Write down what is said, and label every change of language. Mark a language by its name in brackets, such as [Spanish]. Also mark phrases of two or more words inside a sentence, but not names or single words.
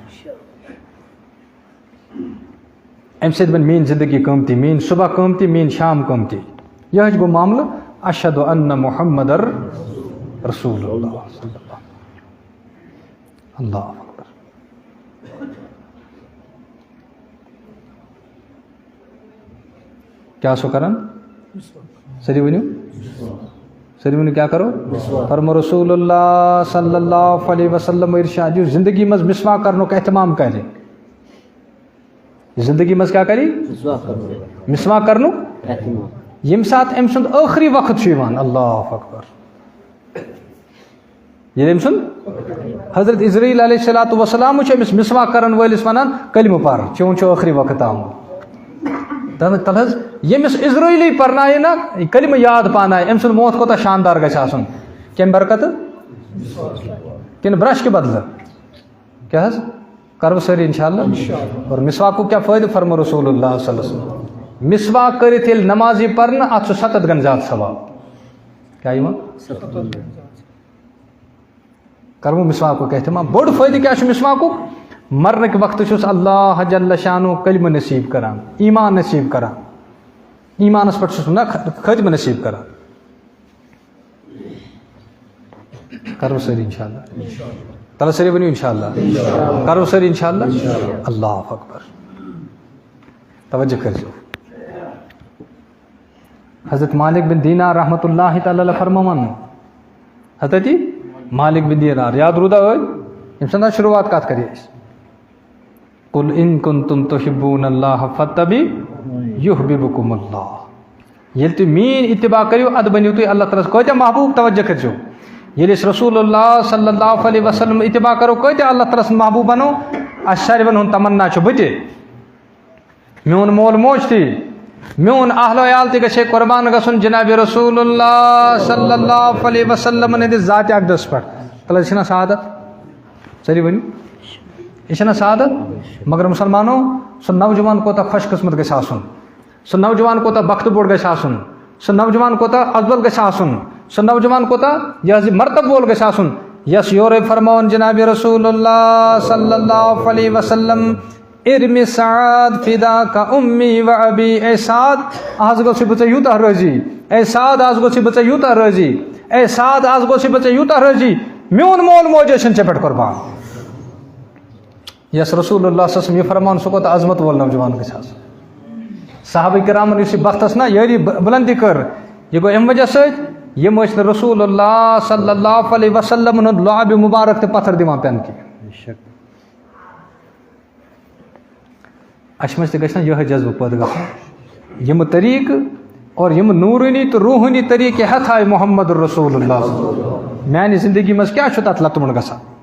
[Kashmiri] امہِ سۭتۍ بنہِ میٲنۍ زندگی قۭمتی میٲنۍ صبح قۭمتی میٲنۍ شام قۭمتی یہ گو معاملہ [Arabic] اشہد ان محمد رسول اللہ صلی اللہ اکبر [Kashmiri] کیا سو کرن سری ونیو کیا کرو فرمو [Arabic] رسول اللہ صلی اللہ علیہ وسلم [Kashmiri] ارشاد جو زندگی مز مسواک کرنُک اہتمام کرے زندگی مز کیا کری مسواک کرنُک ییٚمہِ ساتہٕ أمۍ سُنٛد ٲخری وقت چھُ یِوان [Arabic] اللہ اکبر [Kashmiri] ییٚلہِ أمۍ سُنٛد حضرت اسرائیل [Arabic] علیہ الصلوۃ والسلام [Kashmiri] چھُ أمِس مسواک کرن وٲلِس وَنان کلمہٕ پر چون چھُ ٲخری وقت آمُت تل حظ ییٚمِس اِزرٲیلی پرنایہِ نا کلمہٕ یاد پانایہِ أمۍ سُنٛد موت کوتاہ شاندار گژھِ آسُن کمہِ برکتہٕ کِنہٕ برش کے بدلہٕ کیٛاہ حظ کرو سٲری انشاءاللہ اور مسواکُک کیٛاہ فٲیدٕ فرمو [Arabic] رسول اللہ صلی اللہ علیہ وسلم [Kashmiri] مسواک کٔرِتھ ییٚلہِ نمازی پرنہٕ اَتھ چھُ 7 گن زیادٕ ثواب کیٛاہ یِوان کرو مسواکُک احتمام بوٚڑ فٲیدٕ کیٛاہ چھُ مسواکُک مرنٕکۍ وقتہٕ چھُس اللہ جل شانو کلمہٕ نصیٖب کران ایمان نصیٖب کران ایمانس پٮ۪ٹھ چھُس نہ خٲتمہٕ نصیٖب کران کرو سٲری انشاءاللہ تلہ سٲری ؤنِو انشاءاللہ کرو سٲری انشاءاللہ [Arabic] اللہ اکبر [Kashmiri] توجہ کٔرزیو حضرت مالک بن دینار [Arabic] رحمۃ اللہ تعالیٰ علیہ [Kashmiri] فرماوان حضرت مالک بن دینار یاد روٗدا ٲدۍ ییٚمہِ سٕنٛز شروعات کتھ کرے أسۍ [Arabic] قل ان کنتم تحبون اللہ فاتبعونی یحببکم اللہ [Kashmiri] ییٚلہِ تُہۍ میٲنۍ اتباع کٔرِو ادٕ بٔنِو تُہۍ اللہ تعالیٰ ہس کۭتیاہ محبوٗب توجہ کٔرزیو ییٚلہِ أسۍ [Arabic] رسول اللہ صلی اللہ علیہ وسلم [Kashmiri] اتباع کرو کۭتیاہ اللہ تعالیٰ سُنٛد محبوٗب بنو اَسہِ ساروٕے ہُنٛد تمنا چھُ بہٕ تہِ میون مول موج تہِ میون اہل عیال تہِ گژھِ ہے قۄربان گژھُن جناب [Arabic] رسول اللہ صلی اللہ علیہ [Kashmiri] وسلم ہٕنٛدِس ذاتِ اقدس پٮ۪ٹھ تلہٕ حظ چھِنہ سعادت سٲری ؤنِو یہ چھنہ سعادت مگر مسلمانو سُہ نوجوان کوتاہ خۄش قٕسمت گژھِ آسُن سُہ نوجوان کوتاہ بختہٕ بوٚڑ گژھِ آسُن سُہ نوجوان کوتاہ افضل گژھِ آسُن سُہ نوجوان کوتاہ یہِ حظ یہِ مرتب وول گژھِ آسُن یس یورے فرماوان جناب [Arabic] رسول اللہ صلی اللہ علیہ وسلم ارمی سعاد فدا کا امی و ابی [Kashmiri] اے سعد آز گوٚژھُے بہٕ ژےٚ یوٗتاہ رٲضی اے سعد آز گوٚژھُے بہٕ ژےٚ یوٗتاہ رٲضی اے سعد آز گوٚژھُے بہٕ ژےٚ یوٗتاہ رٲضی میون مول موج ٲسِن ژےٚ پٮ۪ٹھ قۄربان یس [Arabic] رسول اللہ صلی اللہ علیہ وسلم [Kashmiri] یہ فرمان سُہ کوتاہ عظمت وول نوجوان گژھِ آسُن صحابہ کرامن یُس یہِ بختس نا یٲری بُلندی کٔر یہِ گوٚو اَمہِ وجہ سۭتۍ یِم ٲسۍ نہٕ [Arabic] رسول اللہ صلی اللہ علیہ وسلم [Kashmiri] ہُنٛد لعابِ مُبارک تہِ پتھر دِوان پٮ۪نہٕ کینٛہہ اَسہِ منٛز تہِ گژھِ نا یِہوٚے جذبہٕ پٲدٕ گژھُن یِمہٕ طریٖقہٕ اور یِمہٕ نوٗرٲنی تہٕ روٗحٲنی طریٖقہٕ ہٮ۪تھ آے [Arabic] محمد رسول اللہ [Kashmiri] میانہِ زندگی منٛز کیٛاہ چھُ تتھ لتمُن گژھان